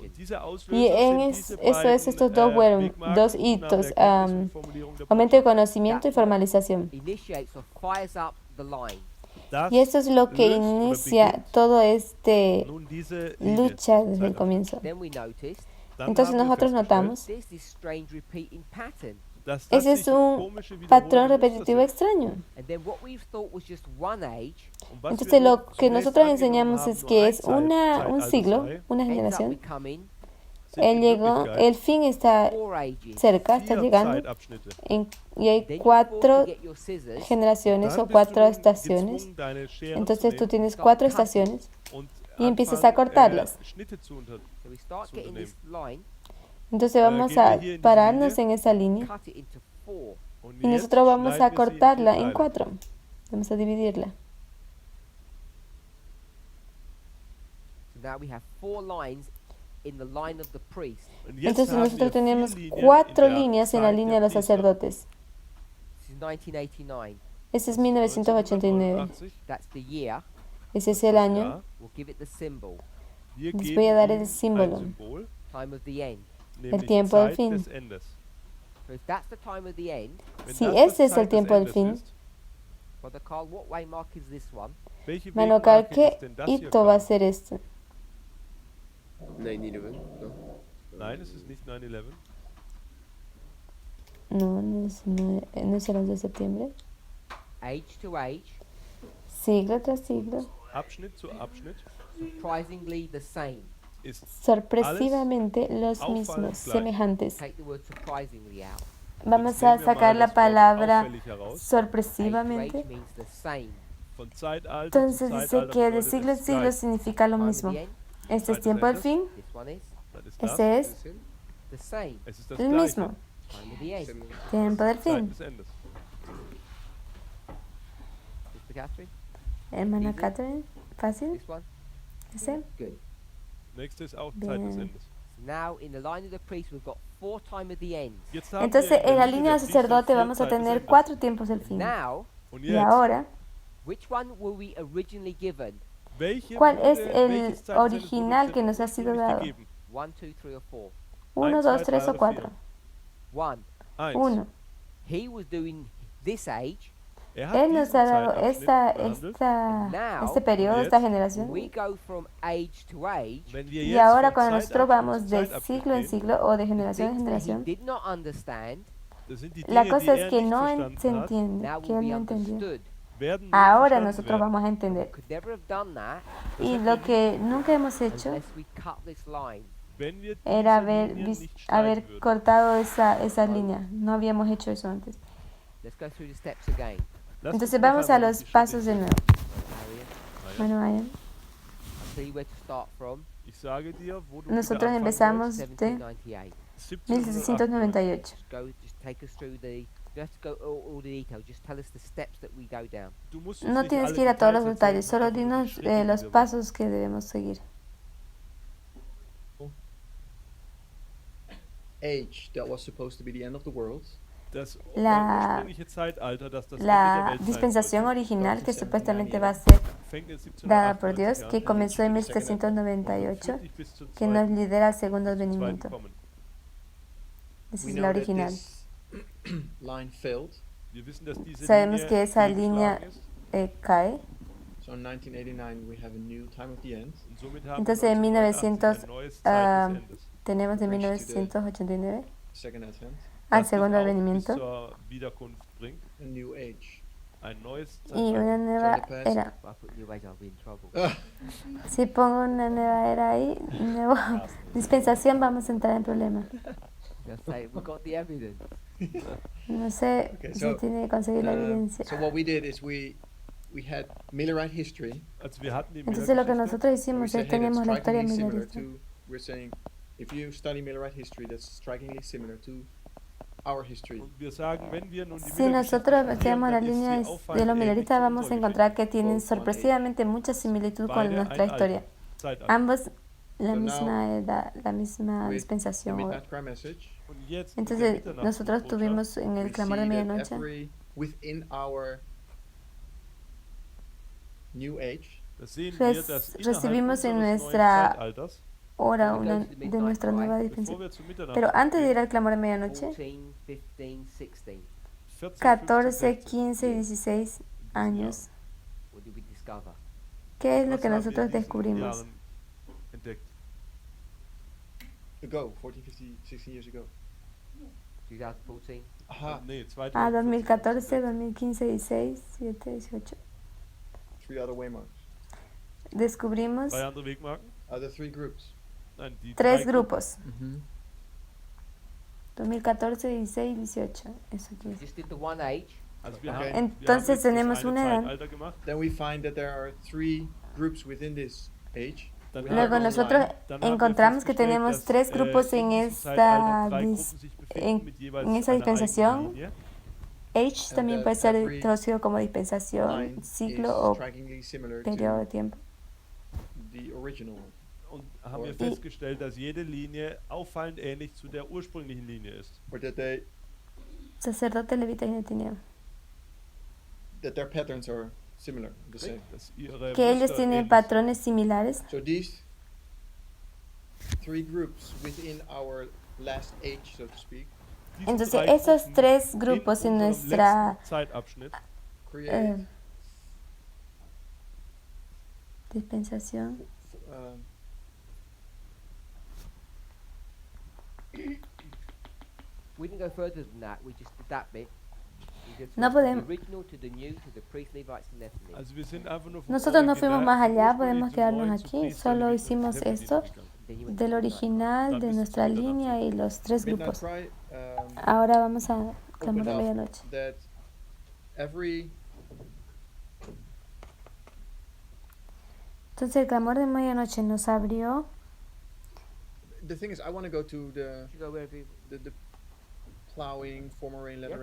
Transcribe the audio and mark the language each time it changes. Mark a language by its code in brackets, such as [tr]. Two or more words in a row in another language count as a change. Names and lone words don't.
[de] Und diese [es] Y [de] Auslöser [es] en [de] sind diese [es] eso es [de] beiden, [es] estos dos, [de] Wegmarken [es] dos [de] nach [es] hitos, [de] der Erkenntnis und Formulierung der [es] aumento de [de] Botschaft. [es] conocimiento y formalización. [en] Initiates or fires up the line. [de] Das [es] Y eso es lo que [de] löst oder [es] inicia [de] beginnt [es] todo este [de] nun diese Linie, [es] lucha desde el [de] Zeitabschnitt. [es] comienzo. [en] Then we noticed [de] Dann [es] Entonces [de] haben wir [es] nosotros [de] festgestellt, [es] notamos, [en] there's this strange repeating pattern. [de] dass das [es] ese es [de] sich [es] un [de] komische [es] patrón [de] wiederholende Muster [es] repetitivo [de] sind. [es] extraño. [en] And then what we've thought was just one age [de] Und was [es] Entonces [de] wir [es] lo [de] nun [es] que [de] zunächst [es] nosotros [de] angenommen [es] enseñamos [de] haben, [es] es [de] nur [es] que [de] ein [es] es un [de] Zeitalter [es] siglo, [de] sei, [es] una [en] ends up [es] generación. [en] becoming [de] sind [es] Él [de] in [es] llegó, [de] Wirklichkeit [es] el fin está [en] 4 ages. [es] cerca, está 4 llegando, [de] Zeitabschnitte. [es] y hay [en] Then you 4 force to get your scissors [es] generaciones [de] Dann [es] o [de] bist 4 du nun [es] estaciones. [de] gezwungen, deine Schere zu [es] Entonces tú [de] nehmen [es] tienes 4 estaciones [de] und [es] y empiezas a [de] anfangen, [es] cortarlas. [de] Schnitte zu [en] So we start [de] zu [en] getting this line, [es] Entonces vamos [de] gehen wir [es] a [de] hier in diese [es] pararnos [de] Linie. [es] en esa línea [en] cut it into 4. [de] Und [es] y [de] jetzt [es] nosotros vamos [de] schneiden [es] a [de] wir sie in [es] cortarla 4 en [de] Teile. [es] 4. Vamos a dividirla. [en] So now we have 4 lines in the line of the priest. [de] Und jetzt [es] Entonces [de] haben [es] nosotros [de] wir 4 [es] tenemos [de] Linien 4 in der [es] líneas en la [de] Zeit [es] línea [de] der [es] de los [de] Priester. [es] sacerdotes. [en] This is 1989. [es] Ese es 1989. 1989. [en] That's the year. [es] Ese es el año. [de] Ja, [en] We'll give it the symbol. [de] wir [es] Les [de] geben [es] voy a dar [de] ihm [es] el símbolo. [de] ein Symbol, [en] Time of the end. [de] nämlich [es] tiempo del [de] Zeit [es] fin. [de] des Endes. [en] So if that's the time of the end, [de] Wenn [es] Si [de] das [es] ese [de] das [es] es el [de] Zeit des [es] tiempo del [de] Endes [es] fin, [de] ist, [en] Brother Carl, what waymark is this one? [de] welche [es] Mano Car, [de] Wegmarke [es] ¿qué [de] ist denn das hier, [es] hito va a Carl? ser este? [en] 9/11, no? [de] Nein, es ist nicht 9/11. [es] No, no es el 11 de septiembre. [en] Age to age, [es] Siglo tras siglo. [de] Abschnitt zu Abschnitt [en] surprisingly the same. [de] ist [es] Sorpresivamente los [de] auffallend [es] mismos, [de] gleich. [es] semejantes. [en] Take the word surprisingly out. [es] Vamos [de] Jetzt [es] a [de] nehmen wir mal [es] sacar la [de] das Wort [es] palabra [de] auffällig heraus. [en] Age to [es] sorpresivamente. [en] age means the same. [de] Von Zeitalter [es] Entonces [de] zu [es] dice [de] Zeitalter [es] que de [de] bedeutet siglo en es [es] siglo [de] gleich. [es] significa lo [en] Time of [es] mismo. [en] the end, [es] Este es [de] Zeit [es] tiempo del [de] des [es] fin, [en] this one is [de] Das ist das. [es] ese es [en] the same. [de] Es ist das [es] el [de] Gleiche. [es] mismo. [en] Time of the end. [es] Tiempo del [de] Zeit [es] fin. [de] des Endes. [en] Sister Catherine, [es] Hermana [en] Easy. [es] Catherine, fácil, [en] this one. [es] ese. [en] Good. [de] Nächste ist auch Zeit des [es] Bien. [de] Endes. [en] So now in the line of the priest we've got 4 time of the end. [de] Jetzt haben [es] Entonces [de] wir [es] en la [de] der [es] línea del [de] Priester [es] sacerdote 4 vamos a [de] Zeit des [es] tener [de] Endes. [es] 4 tiempos del fin. [en] Now, [de] Und [es] Y [de] jetzt, [es] ahora, [en] which one were we originally given? [de] welche [es] ¿cuál [de] wurde- [es] es el [de] welches Zeit des Endes wurde [es] original [de] uns [es] que nos ha sido [de] ursprünglich [es] dado? [de] gegeben? [en] 1, 2, 3 or 4? [es] 1, 2, 3 o 4. 1. 1. 1. [en] He was doing this age. [de] Er hat [es] Él nos [de] diesen [es] ha dado [de] Zeitabschnitt behandelt. [es] este periodo, [de] Jetzt, [es] esta [en] We [es] generación. [en] go from age to age. [de] Wenn wir [es] Y [de] jetzt [es] ahora [de] von [es] cuando nosotros [de] Zeitabschnitt [es] vamos [de] zu [es] de [de] Zeitabschnitt [es] siglo en [de] gehen, [es] siglo o de [en] The [es] generación en [en] things that he [es] generación, [en] did not understand [de] das sind die [es] la [de] Dinge, die [es] cosa es [de] er [es] que [de] nicht [es] no [de] verstanden [es] se [de] hat, [es] entiende, [en] now [es] que [en] will [es] él [en] be [es] no entendió. [en] understood. [de] werden nun [es] Ahora [de] verstanden [es] nosotros [de] werden. [es] vamos a entender. [en] Could never have done that [es] Y lo que nunca hemos hecho [en] unless we cut this line. [de] Wenn wir [es] era [de] diese [es] haber, [de] Linien nicht [es] haber [de] schneiden würden. [es] cortado esa línea. No habíamos hecho eso antes. [en] Let's go through the steps again. [de] Lasst [es] Entonces [de] uns noch [es] vamos a [de] einmal [es] los [de] die Schritte [es] pasos de [de] gehen. [es] nuevo. Marian, Bueno, vayan. [en] I'll tell you where to start from. [de] Ich sage dir, wo du [es] Nosotros [de] wieder anfangen [es] empezamos de 1798. [de] sollst. [es] 1798. [en] Just go, just take us through the. You have to go all the details. Just tell us the steps that we go down. [de] Du musst uns [es] No [de] nicht [es] tienes [de] alle [es] que ir a todos los [de] Details [es] detalles, [de] erzählen, [es] solo [de] sondern nur die [es] dinos [de] Schritte, die [es] los [de] wir [es] pasos que debemos seguir. [en] Age that was supposed to be the end of the world. [de] Das [es] La- [de] ursprüngliche Zeitalter, das das Ende der [es] La [de] Welt sein [es] dispensación [de] sollte, [es] original que supuestamente va a ser [de] fängt in 1798 [es] dada por Dios, [de] an [es] que comenzó en [de] und 1798, führt dich bis zum [es] que nos [de] zweiten- [es] lidera al segundo [de] zum zweiten [es] advenimiento. [de] Kommen. [es] Esa [en] We [es] es [en] know [es] la [en] that [es] original. [en] this line failed. [de] Wir wissen, dass diese [es] Sabemos [de] Linie [es] que esa [de] fehlgeschlagen [es] línea [de] ist [es] cae. [en] So in 1989 we have a new time of the end. [de] und somit haben [es] Entonces, [de] wir [es] en [de] 1989 ein neues Zeit des Endes. [es] Tenemos de [en] Bridge to the- 1989 Second advent. [es] al [de] Das [es] segundo [de] uns auch bis [es] advenimiento [de] zur Wiederkunft bringt. [en] A new age. [de] Ein neues [es] y [de] Zeitalter. [es] una nueva [en] So the past- [es] era. [en] If I put new age, I'll be in trouble. [es] Si pongo una nueva era ahí, nueva dispensación, vamos a entrar en problemas. [en] Just say we've got the evidence. [es] No sé [en] Okay, [es] si [en] so, [es] tiene que conseguir la evidencia. [en] So what we did is we had Millerite history. [de] Also wir hatten die [es] Entonces lo que [de] Millergeschichte. [es] nosotros [en] We [es] hicimos [en] say, [es] es [en] hey, that's [es] tenemos la historia [en] strikingly similar [es] milerista. [en] to. We're saying, if you study Millerite history, that's strikingly similar to our history. [de] Und wir sagen, wenn wir nun die [es] Si [de] Millergeschichte [es] nosotros [de] studieren, [es] estudiamos la [de] dann ist [es] línea [de] sie [es] de [de] auffallend [es] los [de] ähnlich [es] mileristas, [de] zu [es] vamos a [de] unserer [es] encontrar que [de] Geschichte. [es] tienen sorpresivamente mucha similitud con [de] Beide [es] nuestra [de] ein [es] historia. [de] Zeitalter. [es] Ambos la [en] So [es] misma edad, la misma [en] With the [es] dispensación. [en] Midnight Cry message, [de] Und jetzt mit der [es] Entonces [de] Mitternachtsbotschaft [es] nosotros tuvimos en [en] we [es] el clamor de [en] see that [es] medianoche [en] within our new age, [de] Da sehen wir, dass [es] recibimos en [de] innerhalb unseres neuen [es] nuestra [de] Zeitalters, [es] hora de nuestra nueva [de] bevor [es] dispensación. [de] wir zu Mitternacht [es] Pero antes de ir [de] gehen, [es] al clamor de medianoche, 14, 15, 16. 14, 14, 15, 15 y 16 años, [en] What did we discover? [es] ¿qué es lo [de] Was [es] que [de] haben wir [es] nosotros [de] in diesen [es] descubrimos? [de] Jahren entdeckt? [en] Ago, 14, 15, 16 years ago. 2014. Aha, [de] Nee, Ah, 2014, 2014. 2015, 16, 17, 18. [en] 3 other waymarks. [es] Descubrimos [de] 3 andere Wegmarken? [en] Other 3 groups. [de] Nein, die 3 drei [es] grupos. Mm-hmm. 2014, 16 y 18. Eso quiere [en] We [es] decir. [en] just did the one age. [de] Also wir [en] Okay. [de] haben, [es] Entonces [de] wir haben [es] tenemos [de] jetzt das [es] una [de] eine [es] edad. [de] Zeitalter gemacht. [en] Then we find that there are 3 groups within this age. [de] Dann [en] We [de] haben [es] Luego [de] wir- [es] nosotros [de] dann haben wir [es] encontramos que [de] festgestellt, [es] tenemos [de] dass, [es] 3 grupos en [de] in diesem [es] esta [de] Zeitalter 3 [es] dis- [de] Gruppen sich befinden mit jeweils [es] en esa [de] einer eigenen [es] dispensación. [de] Linie. [es] Age también [en] that [es] puede ser [en] every [es] traducido como dispensación, [en] Line [es] ciclo [en] is [es] o [en] strikingly similar [es] periodo de [en] to [es] tiempo. [en] the original one. [de] Und haben wir Und- festgestellt, dass jede Linie auffallend ähnlich zu der ursprünglichen Linie ist. [en] Or that they [es] Sacerdote, levita y netineo. [en] that their patterns are similar, the same. [de] Dass ihre [es] Que ellos [de] Muster [es] tienen [de] ähnlich [es] patrones similares. [en] So these 3 groups within our last age, so to speak, [de] sind. Diese [es] Entonces, [de] drei [es] esos [de] Gruppen [es] 3 grupos en [de] unserem [es] nuestra [de] letzten Zeitabschnitt [en] create [es] dispensación [en] We didn't go further than that. We just did that bit. We just [es] No [en] went from [es] podemos- [en] the original to the new to the priests, Levites, and Nephilim. [de] Also wir sind einfach nur vom [es] Nosotros no [de] Original- [es] fuimos más allá, [de] vom [es] podemos [de] ursprünglichen [es] quedarnos [de] Neuen zu [es] aquí. [de] Priester, [es] Solo [de] Leviten und [es] hicimos Nephilim esto [de] gegangen. [en] Then you went [es] del [en] to the [es] original, [de] Dann [es] de [de] bis [es] nuestra [de] zum [es] línea y los 3 [en] Midnight [es] grupos. [en] Cry [es] Ahora vamos a clamor [en] opened [es] de [en] up [es] medianoche. [en] that every [es] Entonces el clamor de medianoche nos abrió. [en] the thing is I want to go to You should go wherever you- the plowing, former rain, latter